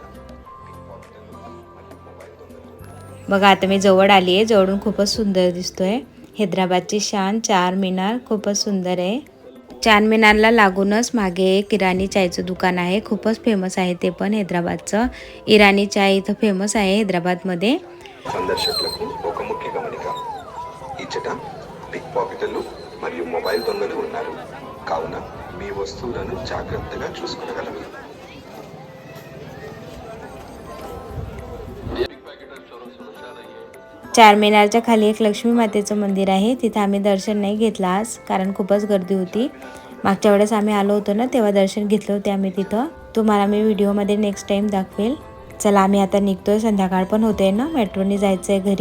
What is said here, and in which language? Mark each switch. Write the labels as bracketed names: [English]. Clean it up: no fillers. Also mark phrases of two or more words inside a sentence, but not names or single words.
[Marathi] बघा आता मी जवळ आली आहे, जवळून खूपच सुंदर दिसतोय. हैदराबादची शान चारमिनार खूपच सुंदर आहे. चारमिनारला लागूनच मागे एक इराणी चायचं दुकान आहे, खूपच फेमस आहे ते पण हैदराबादचं. इराणी चाय इथं फेमस आहे हैदराबादमध्ये. [Telugu] సందర్శకులకు ఒక ముఖ్య గమనిక, ఇచ్చట పిక్ పాకెటర్లు మరియు మొబైల్ దొంగలు ఉన్నారు కావున మీ వస్తువులను జాగ్రత్తగా చూసుకోగలరు. [Marathi] चारमिनारच्या खाली एक लक्ष्मी मातेचं मंदिर आहे, तिथं आम्ही दर्शन नाही घेतलं आज कारण खूपच गर्दी होती. मागच्या वेळेस आम्ही आलो होतो ना तेव्हा दर्शन घेतलं होते आम्ही तिथं. तुम्हाला मी व्हिडिओमध्ये [English] next time [Marathi] दाखवेल. चला आम्ही आता निघतोय, संध्याकाळ पण होते ना, मेट्रोने जायचं आहे घरी.